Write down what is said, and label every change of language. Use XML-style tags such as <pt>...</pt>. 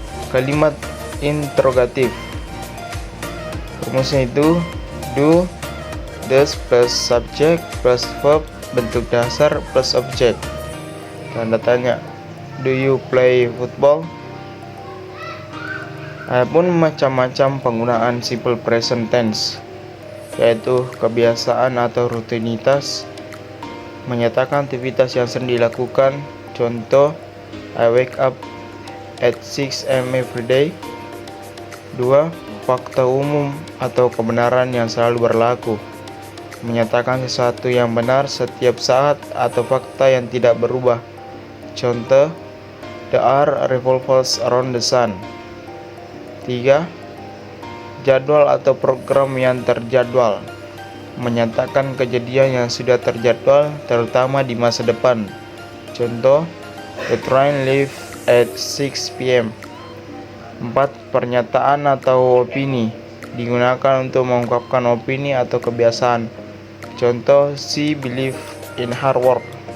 <id>Kalimat interrogatif, rumusnya itu do, does plus subjek plus verb, bentuk dasar plus objek. Tanda tanya,</id> <en>do you play football?</en> <id>Adapun macam-macam penggunaan simple present tense, yaitu kebiasaan atau rutinitas, menyatakan aktivitas yang sering dilakukan. Contoh,</id> <en>I wake up at 6 am every day. 2.</en> <id>Fakta umum atau kebenaran yang selalu berlaku, menyatakan sesuatu yang benar setiap saat atau fakta yang tidak berubah. Contoh,</id> <en>there are revolvers around the sun. 3.</en> <id>Jadwal atau program yang terjadwal, menyatakan kejadian yang sudah terjadwal, terutama di masa depan. Contoh,</id> <en>the train leaves at 6 p.m. 4.</en> <id>Pernyataan atau opini, digunakan untuk mengungkapkan opini atau kebiasaan. Contoh,</id> <en>she believes in hard work.</en>